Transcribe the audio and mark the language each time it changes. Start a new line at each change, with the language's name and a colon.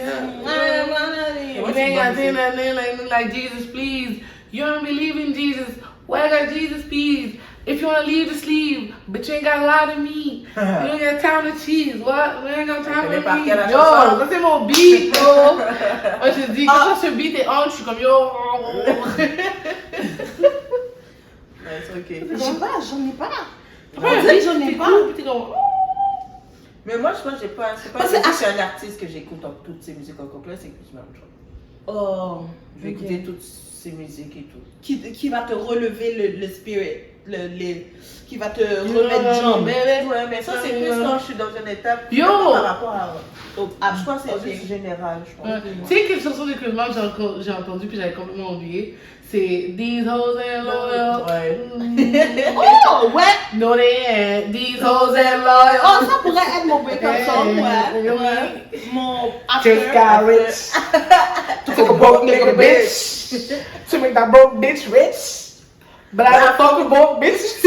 English: You ain't got nothing like Jesus, please. You don't believe in Jesus. Where got Jesus, please? If you wanna leave, just leave. But you ain't got a lot of meat. You ain't got time to cheese. What? We ain't got time to meat. Yo,
French: ça c'est mon beat,
English: bro.
French: Moi, je dis, quand ce beat est on, je suis comme yo. C'est ok. J'en ai pas. Ouais, j'en ai pas. Mais moi, je pense que j'ai pas. C'est pas parce que je suis un artiste que j'écoute toutes ces musiques en complet, c'est que je m'aime. Oh. Je vais écouter toutes ces musiques et tout. Qui va te relever le spirit, qui va te remettre jambe. Mais ça, c'est plus quand je suis dans une étape par rapport à. Je pense que c'est juste général, je pense. Tu sais quelle chanson de Clément j'ai entendu puis j'avais complètement oublié? C'est
English: These hoes ain't loyal.
French: Oh, ouais!
English: No, they ain't. These hoes ain't loyal.
French: Oh, ça pourrait être mon break-up song, ouais. Mon after.
English: Just got rich. To fuck a broke nigga bitch. To make that broke bitch rich. But I don't fuck a broke bitch.